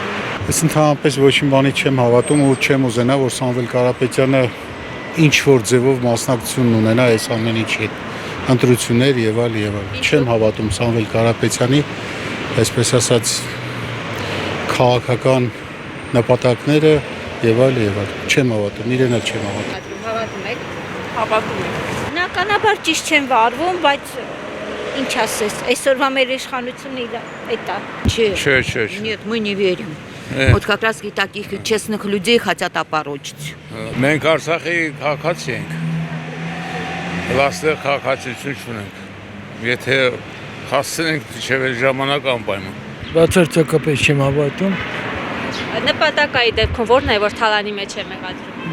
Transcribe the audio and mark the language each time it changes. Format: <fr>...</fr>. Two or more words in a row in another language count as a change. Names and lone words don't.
<hy>Ես ընդհանրապես ոչինչ բանի չեմ հավատում ու չեմ ուզենա, որ Սամվել Կարապետյանը ինչ որ ձևով մասնակցություն ունենա այս ամեն ինչի ընտրություններ եւ այլ եւ այլ։ Չեմ հավատում Սամվել Կարապետյանի, այսպես ասած, քաղաքական նպատակները եւ այլ եւ այլ։ Չեմ հավատում, իրեն էլ չեմ հավատում։ Հավատում եք։ Հավատում եմ։ Բնականաբար ճիշտ չեմ վարվում, բայց ինչ ասես, այսօրվա մեր իշխանությունը это. Չէ.</hy> <ru>Нет, мы не верим. Вот как раз и таких честных людей хотят опорочить.</ru> <hy>Մենք Արցախի քաղաքացի ենք։ Լաստեղ քաղաքացիություն չունենք։ Եթե հասցնենք դժվար ժամանակ անպայման։ Բացարձակապես չեմ հավատում։ Նպատակայի դեպքում ո՞րն է, որ թալանի մեջ է մեղադրում։</hy>